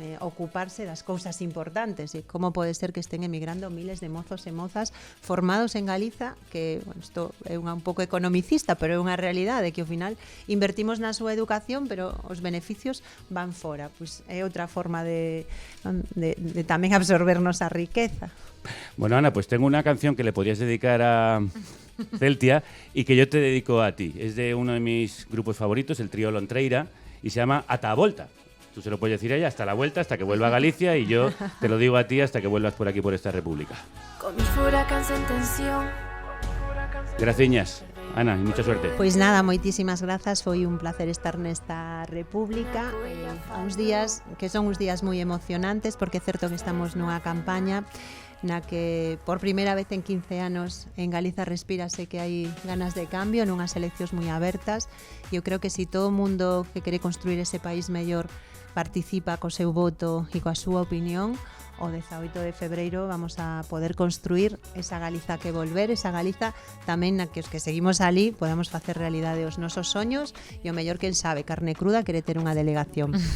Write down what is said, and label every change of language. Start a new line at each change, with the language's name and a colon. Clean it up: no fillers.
Galician: ocuparse das cousas importantes, e como pode ser que estén emigrando miles de mozos e mozas formados en Galiza, que, bueno, isto é un pouco economicista, pero é unha realidade, que ao final invertimos na súa educación, pero os beneficios van fora. Pois é outra forma de tamén absorbernos a riqueza.
Spanish: Bueno, Ana, pues tengo una canción que le podrías dedicar a Celtia y que yo te dedico a ti. Es de uno de mis grupos favoritos, el trío Lontreira, y se llama Ata a Volta. Tú se lo puedes decir a ella hasta la vuelta, hasta que vuelva a Galicia, y yo te lo digo a ti hasta que vuelvas por aquí, por esta república. Con mis furacans en tensión. Graciñas, Ana, y mucha suerte.
Galician: Pois nada, moitísimas grazas, foi un placer estar nesta república, a uns días que son uns días moi emocionantes, porque é certo que estamos nunha campaña na que por primeira vez en 15 anos en Galiza respírase que hai ganas de cambio, nunhas eleccións moi abertas, e eu creo que si todo o mundo que quere construir ese país mellor participa co seu voto e coa súa opinión, o 18 de febreiro vamos a poder construir esa Galiza que volver, esa Galiza tamén na que os que seguimos ali podamos facer realidade os nosos soños, e o mellor, quen sabe, Carne Cruda quere ter unha delegación.